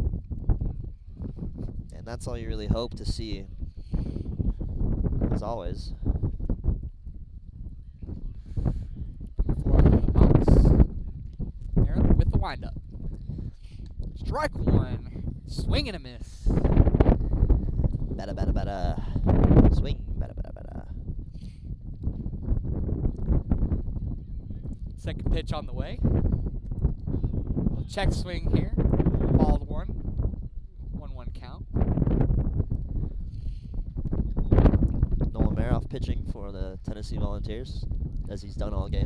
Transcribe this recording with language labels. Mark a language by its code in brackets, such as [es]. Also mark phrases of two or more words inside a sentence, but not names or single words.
[en] And that's all you really hope to see, as always. Number 4 on the box. Meredith with the windup. Strike 1. Swing and a miss. Bada bada bada. Swing. Bada bada bada. Second pitch on the way. Little check swing here. Balled 1. 1-1 count. Nolan Maroff pitching for the Tennessee Volunteers, as he's done all game.